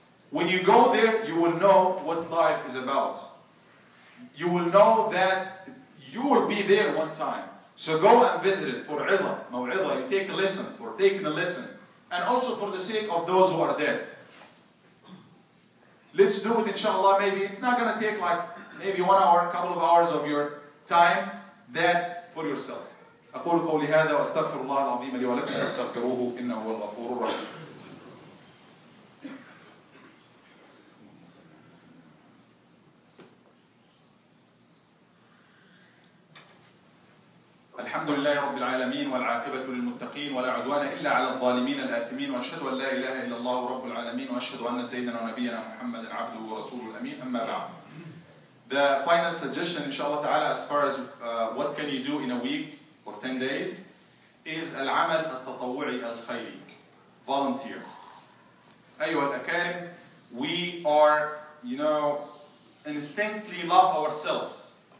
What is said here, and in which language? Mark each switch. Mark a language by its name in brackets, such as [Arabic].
[English] When you go there, you will know what life is about. You will know that you will be there one time. So go and visit it for izah, maw'idah. You take a lesson, for taking a lesson. And also for the sake of those who are dead. Let's do it inshallah. Maybe it's not going to take like maybe 1 hour, a couple of hours of your time. That's for yourself. [Arabic] أقول قولي هذا وأستغفر الله العظيم لي ولكم فاستغفروه إنه هو الغفور الرحيم. الحمد لله رب العالمين والعاقبة للمتقين ولا عدوان إلا على الظالمين الآثمين وأشهد أن لا إله إلا الله رب العالمين وأشهد أن سيدنا ونبينا محمد عبده ورسوله الأمين أما بعد. [English] The final suggestion inshallah ta'ala as far as what can you do in a week or 10 days is [Arabic] العمل التطوعي الخيري. [English] Volunteer. [Arabic] أيها الأكارم, [English] we are, instinctively love ourselves.